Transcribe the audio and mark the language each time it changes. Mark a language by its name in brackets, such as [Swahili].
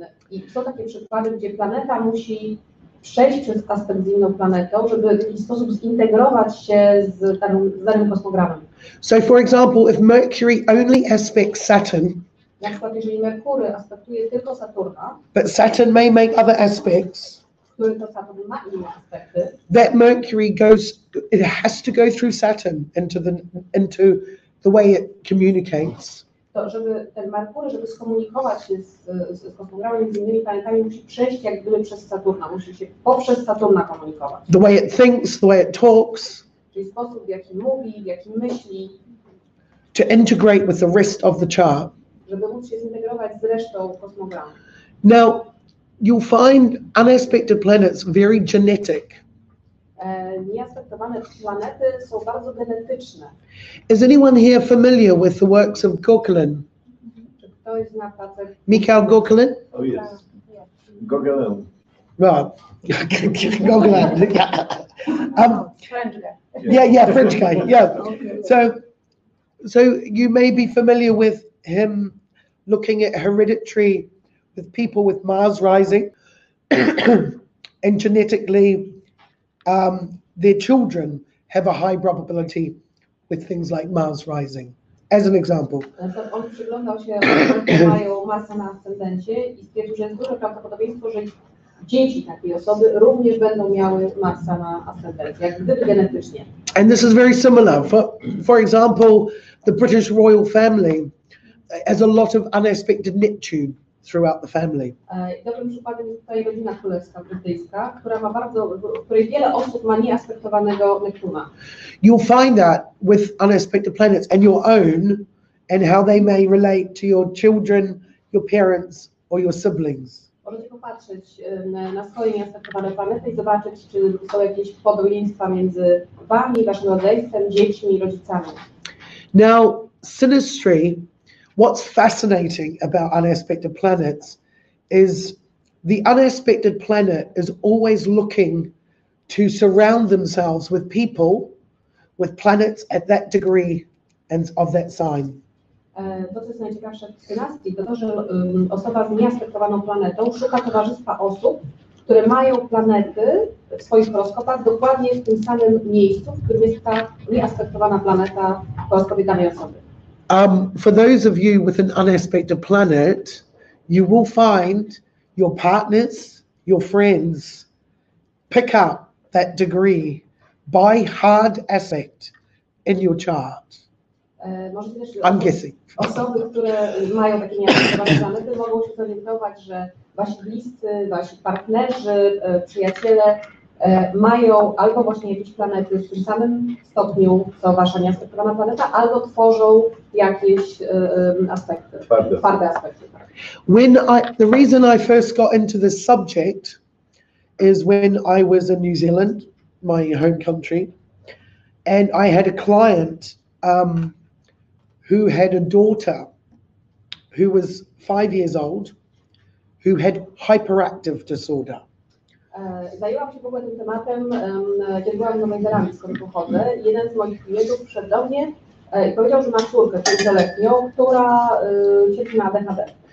[Polish] I są takie przykłady, gdzie planeta musi przejść przez aspekt z inną planetą, żeby w jakiś sposób zintegrować się z danym kosmogramem. [English] So for example, if Mercury only aspects Saturn, [Polish] Na przykład jeżeli Merkury aspektuje tylko Saturna, [English] but Saturn may make other aspects, [Polish] który to Saturn ma inne aspekty, [English] that Mercury it has to go through Saturn into the way it communicates. [Polish] to żeby ten Merkury, żeby skomunikować się z kosmogramem, między innymi planetami, musi przejść jak gdyby przez Saturna, musi się poprzez Saturna komunikować. [English] The way it thinks, the way it talks. [Polish] Czyli sposób, w jaki mówi, w jaki myśli. [English] To integrate with the rest of the chart. [Polish] Żeby móc się zintegrować z resztą kosmogramu. [English] Now, you'll find unaspected planets very genetic. [Polish] Nieaspektowane planety są bardzo genetyczne. [English] Is anyone here familiar with the works of Gauquelin? [Polish] Czy ktoś zna pracę? [English] Mikhail Gauquelin? Oh yes. Gauguin. Right. Gauquelin. Yeah. French guy. Yeah, French guy. Yeah. So you may be familiar with him looking at hereditary with people with Mars rising, and genetically, their children have a high probability with things like Mars rising, as an example. [Polish] On przyglądał się, że mają Marsa na ascendencie i stwierdził, że jest duże prawdopodobieństwo, że dzieci takiej osoby również będą miały Marsa na ascendencie, jak gdyby genetycznie. [English] And this is very similar. For example, the British royal family has a lot of unaspected Neptune throughout the family. [Polish] Dobrym przykładem jest tutaj rodzina królewska brytyjska, która ma w której wiele osób ma nieaspektowanego Neptuna. [English] You'll find that with unaspected planets and your own, and how they may relate to your children, your parents, or your siblings. [Polish] Możecie popatrzeć na swoje nieaspektowane planety i zobaczyć, czy są jakieś podobieństwa między wami, waszym rodzeństwem, dziećmi, rodzicami. [English] Now, synastry, what's fascinating about unaspected planets is the unaspected planet is always looking to surround themselves with people, with planets at that degree and of that sign. [Polish] To, co jest najciekawsze w synastrii, to to, że osoba z nieaspektowaną planetą szuka towarzystwa osób, które mają planety w swoich horoskopach dokładnie w tym samym miejscu, w którym jest ta nieaspektowana planeta w horoskopie danej osoby. [English] For those of you with an unaspected planet, you will find your partners, your friends, pick up that degree by hard aspect in your chart. [Polish] Możecie też [English] I'm guessing. [Polish] osoby, które mają takie nieaspektowane planety, mogą się zorientować, że wasi bliscy, wasi partnerzy, przyjaciele mają albo właśnie jakieś planety w tym samym stopniu, co wasza nieaspektowana planeta, albo tworzą jakieś aspekty, twarde aspekty. [English] The reason I first got into this subject is when I was in New Zealand, my home country, and I had a client who had a daughter who was 5 years old, who had hyperactive disorder. [Polish] Zajęłam się w ogóle tym tematem, kiedy byłam w Nowej Zelandii, skąd pochodzę. Jeden z moich klientów przyszedł do mnie i powiedział, że ma córkę 5-letnią, która cierpi na ADHD.